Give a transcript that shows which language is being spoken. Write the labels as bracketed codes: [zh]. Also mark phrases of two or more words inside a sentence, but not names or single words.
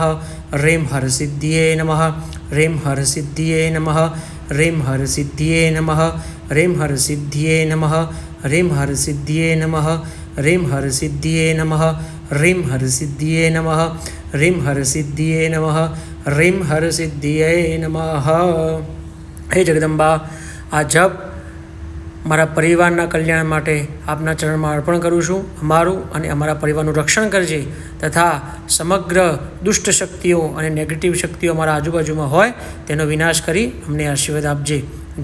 [sa] ह्रीं हरसिद्धियै नमः। ह्रीं हरसिद्धियै नमः। ह्रीं हरसिद्धियै नमः। ह्रीं हरसिद्धियै नमः। ह्रीं हरसिद्धियै नमः। ह्रीं हरसिद्धियै नमः। ह्रीं हरसिद्धियै नमः। ह्रीं हरसिद्धियै नमः। ह्रीं हरसिद्धियै नमः। [gu] હે જગદંબા, આ જપ મારા પરિવારના કલ્યાણ માટે આપના ચરણમાં અર્પણ કરું છું. અમારું અને અમારા પરિવારનું રક્ષણ કરજે તથા સમગ્ર દુષ્ટ શક્તિઓ અને નેગેટિવ શક્તિઓ અમારા આજુબાજુમાં હોય તેનો વિનાશ કરી અમને આશીર્વાદ આપજે.